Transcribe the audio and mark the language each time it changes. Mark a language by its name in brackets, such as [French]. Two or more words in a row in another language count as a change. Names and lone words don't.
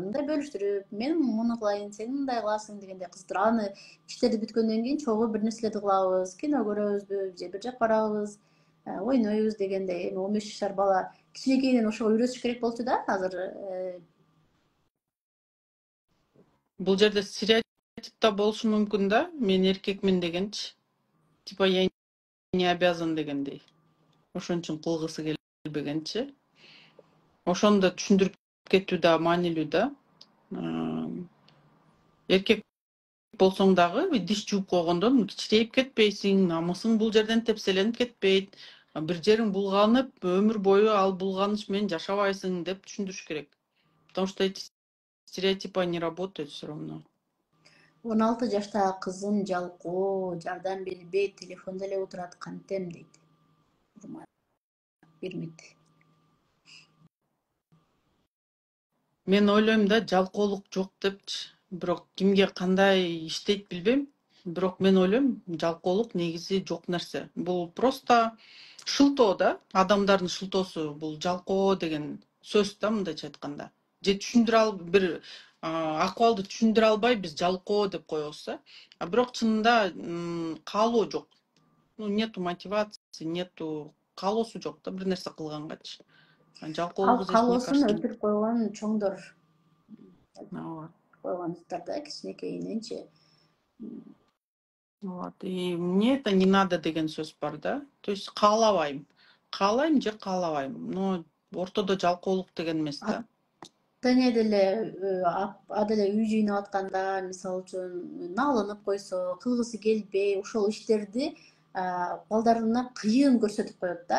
[Kyrgyz] Мындай бөлүштүрүп, мен муну кылайын, сен мындай кыласың дегендей кыздырып, аны иштерди бүткөндөн кийин чогуу бир нерселерди кылабыз, кино көрөбүзбү, же бир жак барабыз, ойнойбуз дегендей. Эми 15 жашар бала кичинекейинен ошого үйрөтүш керек болчу да. Азыр Бул жерде стереотип болушу мүмкүн да. Мен эркекмин дегенчи. [Russian] Типа я не обязан [Kyrgyz] дегендей. Ошон үчүн кылгысы келбегенчи. Ошону да түшүндүрүп кетүү да маанилүү да. Эркек болсоң дагы диш жууп койгондон кичирейип кетпейсиң, намысың бул жерден тепселенип кетпейт, бир жериң булганып, өмүр бою ал булганыч менен жашабайсың деп түшүндүрүш керек. [Russian] Потому что эти стереотипы не работают все равно. [Kyrgyz] 16 жаштагы кызым жалкоо, жардам бербейт, телефондо эле отурат, кантем дейт. Урмат бермейт. Мен ойлойм да жалкоолук жок депчи. Бирок кимге кандай иштейт билбейм. Бирок мен ойлойм жалкоолук негизи жок нерсе. Бул просто шылтоо да, адамдардын шылтоосу бул жалкоо деген сөз да мындайча айтканда. Же бир акыбалды түшүндүрө албай биз жалкоо деп коебуз да. Бирок чынында каалоо жок. [Russian] Нету мотивации, [Kyrgyz] нету каалоосу жок да бир нерсе кылгангачы. Ал Жалкоолугу [Russian] здесь, мне [Kyrgyz] каалоосун [Russian] кажется, [Kyrgyz] өлтүрүп койгон чоңдор [Russian] вот. [Kyrgyz] койгонуздар да кичинекейиненчи. [Russian] Вот. И мне это не надо [Kyrgyz] деген сөз бар да. [Russian] То есть [Kyrgyz] каалабайм. Каалайм же каалабайм. Но ортодо жалкоолук деген эмес да. Ата-эне деле а деле үй жыйнап атканда, мисалы үчүн налынып койсо, кылгысы келбей, ошол иштерди балдарына кыйын көрсөтүп коет да.